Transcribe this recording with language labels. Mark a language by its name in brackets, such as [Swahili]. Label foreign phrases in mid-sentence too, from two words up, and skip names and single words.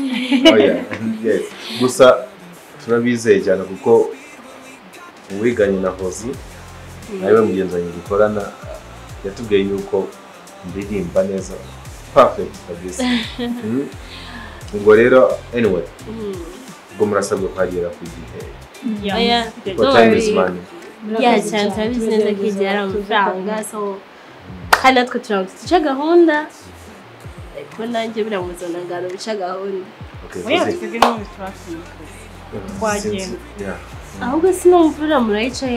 [Kinyarwanda] Yes gusa turabizeye cyane kuko uwiganye na Hozi nawe mugenzanye dukorana yatubwiye yuko ndirimba neza perfect kabisa. Ubwo rero anyway ubwo murasabwa kwagera ku gihe [English] time is money. [Kinyarwanda] cyane turabizi neza ko igihe ari amafaranga so kandi natwe tuca gahunda ariko nanjye biramuzana ngano bica gahunda. twebwe n'ubu turafunga twagenda ahubwo sinumva murayicaye